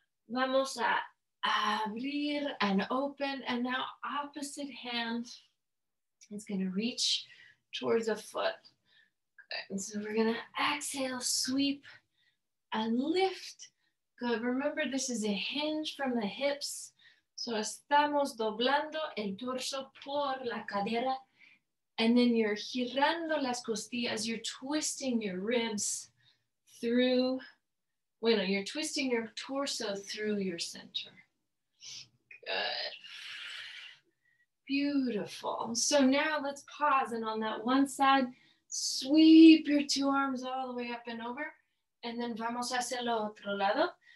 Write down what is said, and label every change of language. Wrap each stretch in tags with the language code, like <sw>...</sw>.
<es>Vamos a abrir</es> <en>and open. And now opposite hand is going to reach towards a foot. And so we're going to exhale, sweep, and lift. Good. Remember, this is a hinge from the hips.</en> <es>So estamos doblando el torso por la cadera.</es> <en>And then you're</en> <es>girando las costillas.</es> <en>You're twisting your ribs through, you're twisting your torso through your center. Good. Beautiful. So now let's pause, and on that one side, sweep your 2 arms all the way up and over, and then</en> <es>vamos a hacer lo otro lado.</es>